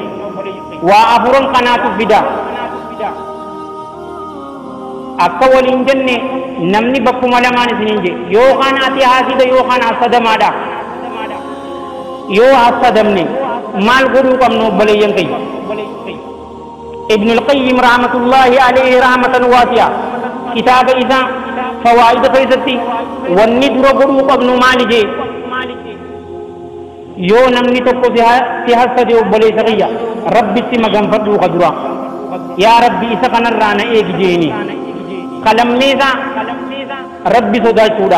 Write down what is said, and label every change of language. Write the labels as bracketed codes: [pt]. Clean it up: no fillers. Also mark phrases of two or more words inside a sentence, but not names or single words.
[om] Waa afuran kanaatu fida. Akka waliin jenne namni bakkuma lamaan isiniin je yookaan ati haasida yookaan hasadamaadha. Yoo hasadamne maal godhuu qabnu obboleeyyan kiyya. Ibn al-Qayyim [ar] رحمة الله عليه رحمة واسعة [om] kitaaba isaa fawaa'ida keessatti wanni dura godhuu qabnu maali jee yoo namni tokko si hasade obboleessa kiyya rabbitti maganfadhuu ka dura yaa rabbi isa kanarraa na eegi jeeni kalammeesa rabbi sodaachuudha.